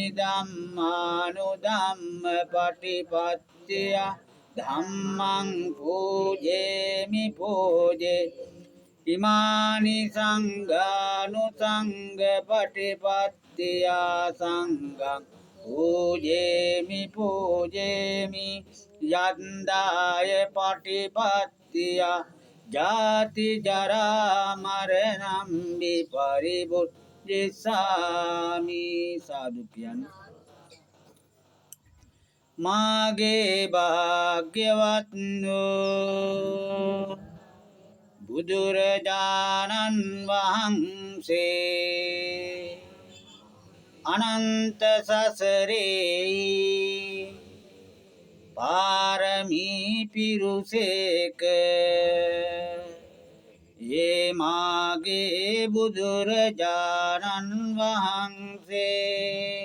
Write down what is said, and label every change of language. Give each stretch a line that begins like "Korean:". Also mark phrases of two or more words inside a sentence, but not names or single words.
Pali: ධම්මානුධම්ම පටිපත්තිය ධම්මං භූජේමි භූජේ ඉමානි සංඝානුසංඝ පටිපත්තිය සංඝං භූජේමි භූජේමි යන්දාය පටිපත්තිය ජාති ජරා මරණං විපරිබුද්ධිසාමි
Sinhala: සාදු කියන්නේ මාගේ භාග්‍යවත් වූ බුදුරජාණන් වහන්සේ අනන්ත සසරේ පාරමී පිරුසේක ඒ මාගේ බුදුරජාණන් වහන්සේ